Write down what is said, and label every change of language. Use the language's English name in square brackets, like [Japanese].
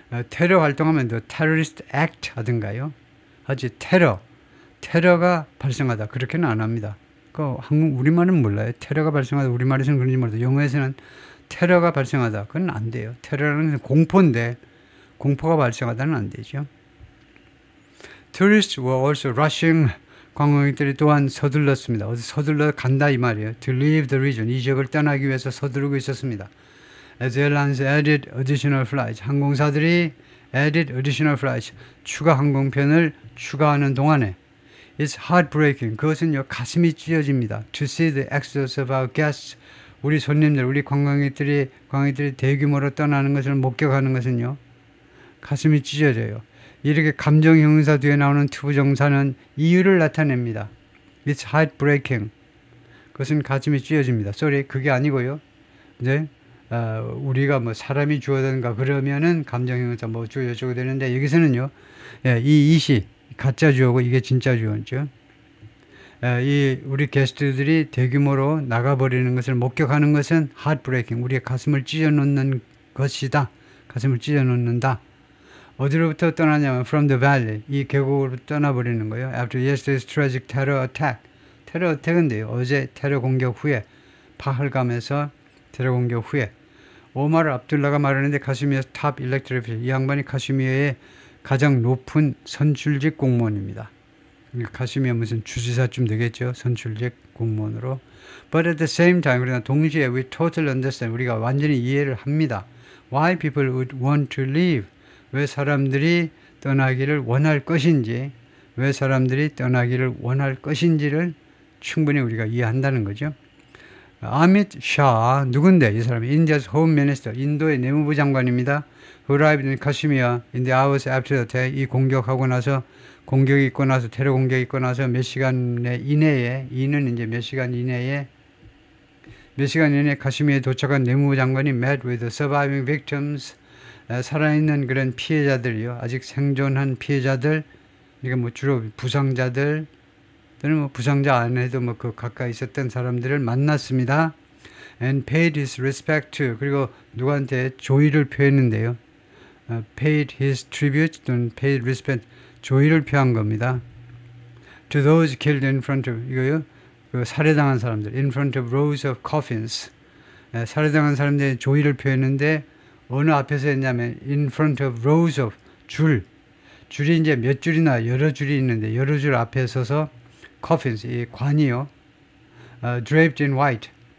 [Korean] 테러 활동하면 [English] the terrorist act [Korean] 하든가요. 하지 테러가 발생하다, 그렇게는 안 합니다. 그 우리말은 몰라요. 테러가 발생하다, 우리말에서는 그런지 몰라도 영어에서는 테러가 발생하다, 그건 안 돼요. 테러는 공포인데 공포가 발생하다는 안 되죠. [English] Tourists were also rushing. [Korean] 관광객들이 또한 서둘렀습니다. 어디 서둘러 간다 이 말이에요. [English] To leave the region. [Korean] 이 지역을 떠나기 위해서 서두르고 있었습니다. [English] As airlines added additional flights. [Korean] 항공사들이 [English] added additional flights. [Korean] 추가 항공편을 추가하는 동안에 [English] It's heartbreaking. [Korean] 그것은요, 가슴이 찢어집니다. [English] To see the exodus of our guests. [Korean] 우리 손님들, 우리 관광객들이 대규모로 떠나는 것을 목격하는 것은요, 가슴이 찢어져요. 이렇게 감정 형용사 뒤에 나오는 투부정사는 이유를 나타냅니다. [English] It's heartbreaking. [Korean] 그것은 가슴이 찢어집니다. sorry, 그게 아니고요. 이제 우리가 뭐 사람이 주어든가 그러면은 감정 형용사 뭐 주어주고 되는데 여기서는요, 이 it이 가짜 주어고 이게 진짜 주어죠. 이 우리 게스트들이 대규모로 나가버리는 것을 목격하는 것은 heartbreaking. 우리의 가슴을 찢어놓는 것이다. 가슴을 찢어놓는다. 어디로부터 떠나냐면 [English] from the valley, [Korean] 이 계곡으로 떠나버리는 거예요. [English] After yesterday's tragic terror attack. [Korean] 테러 어택인데요. 어제 테러 공격 후에, 파할감에서 테러 공격 후에 오마르 압둘라가 말하는데 카시미어 탑 일렉트릭, 이 양반이 카시미어의 가장 높은 선출직 공무원입니다. 카시미어 무슨 주지사쯤 되겠죠. 선출직 공무원으로. [English] But at the same time, [Korean] 그러나 동시에 [English] we totally understand. [Korean] 우리가 완전히 이해를 합니다. [English] Why people would want to leave. [Korean] 왜 사람들이 떠나기를 원할 것인지, 왜 사람들이 떠나기를 원할 것인지를 충분히 우리가 이해한다는 거죠. 아밋 샤, 누군데? 이 사람이 [English] India's Home Minister, [Korean] 인도의 내무부 장관입니다. [English] Who arrived in Kashmir in the hours after the attack. [Korean] 이 공격하고 나서, 공격이 있고 나서, 테러 공격이 있고 나서 몇 시간 이내에, 이는 이제 몇 시간 이내에 카시미에 도착한 내무부 장관이 [English] met with the surviving victims. [Korean] 살아있는 그런 피해자들이요. 아직 생존한 피해자들, 그러니까 뭐 주로 부상자들, 또는 뭐 부상자 안 해도 뭐 그 가까이 있었던 사람들을 만났습니다. [English] And paid his respect to. [Korean] 그리고 누구한테 조의를 표했는데요. [English] paid his tribute 또는 paid respect. [Korean] 조의를 표한 겁니다. [English] To those killed in front of, [Korean] 이거요. 그 살해당한 사람들. [English] In front of rows of coffins. [Korean] 살해당한 사람들의 조의를 표했는데 어느 앞에서 했냐면 [English] in front of rows of [Korean] 줄이 이제 몇 줄이나 여러 줄이 있는데 여러 줄 앞에 서서 coffins, 이 관이요. [English] draped in white.